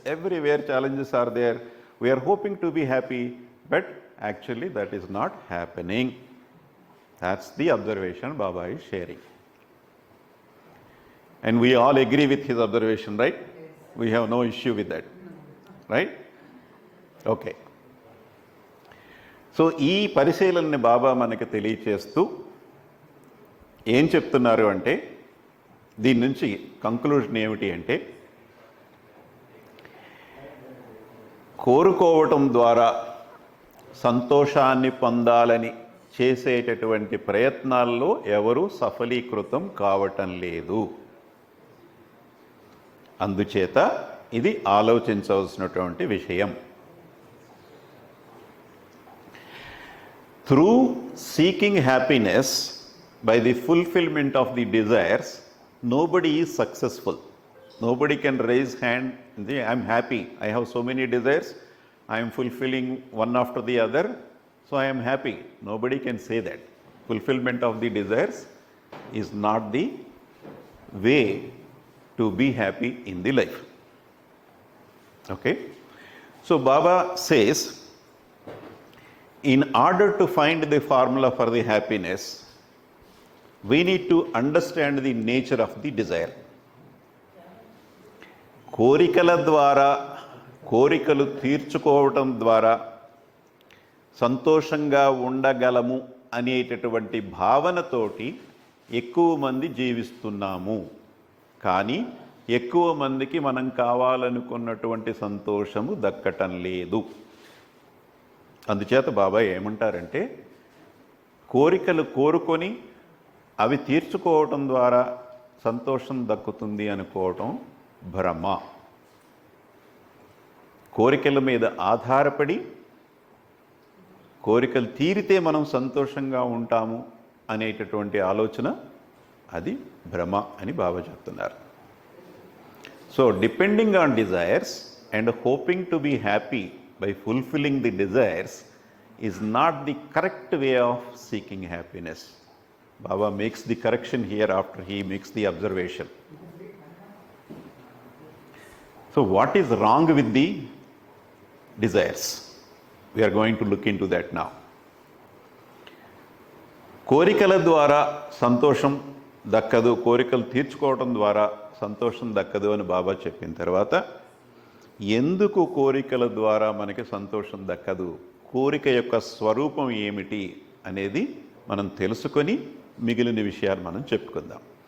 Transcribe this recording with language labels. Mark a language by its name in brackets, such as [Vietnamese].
[English] Everywhere challenges are there. We are hoping to be happy, but actually that is not happening. That's the observation Baba is sharing. And we all agree with his observation, right? We have no issue with that, right? Okay. [Telugu] So ఈ పరిశీలనని బాబా మనకి తెలియచేస్తూ ఏం చెప్తున్నారు అంటే, దీని నుంచి conclusion ఏమిటి అంటే, కోరుకోవటం ద్వారా సంతోషాన్ని పొందాలని చేసేటటువంటి ప్రయత్నాల్లో ఎవరూ సఫలీకృతం కావటం లేదు. అందుచేత ఇది ఆలోచించవలసినటువంటి విషయం. [English] through seeking happiness by the fulfillment of the desires, nobody is successful. Nobody can raise hand and say, I'm happy, I have so many desires, I am fulfilling one after the other, so I am happy. Nobody can say that. Fulfillment of the desires is not the way to be happy in the life. Okay? So Baba says, in order to find the formula for the happiness, we need to understand the nature of the desire. [Telugu] కోరికల ద్వారా, కోరికలు తీర్చుకోవటం ద్వారా సంతోషంగా ఉండగలము అనేటటువంటి భావనతోటి ఎక్కువ మంది జీవిస్తున్నాము. కానీ ఎక్కువ మందికి మనం కావాలనుకున్నటువంటి సంతోషము దక్కటం లేదు. అందుచేత బాబా ఏమంటారంటే, కోరికలు కోరుకొని అవి తీర్చుకోవటం ద్వారా సంతోషం దక్కుతుంది అనుకోవటం భ్రమ. కోరికల మీద ఆధారపడి కోరికలు తీరితే మనం సంతోషంగా ఉంటాము అనేటటువంటి ఆలోచన అది భ్రమ అని బాబా చెప్తున్నారు. [English] So depending on desires and hoping to be happy by fulfilling the desires is not the correct way of seeking happiness. Baba makes the correction here after he makes the observation. So what is wrong with the desires? We are going to look into that now. [Telugu] కోరికల ద్వారా సంతోషం దక్కదు, కోరికలు తీర్చుకోవడం ద్వారా సంతోషం దక్కదు అని బాబా చెప్పిన తర్వాత, ఎందుకు కోరికల ద్వారా మనకి సంతోషం దక్కదు, కోరిక యొక్క స్వరూపం ఏమిటి అనేది మనం తెలుసుకొని మిగిలిన విషయాలు మనం చెప్పుకుందాం.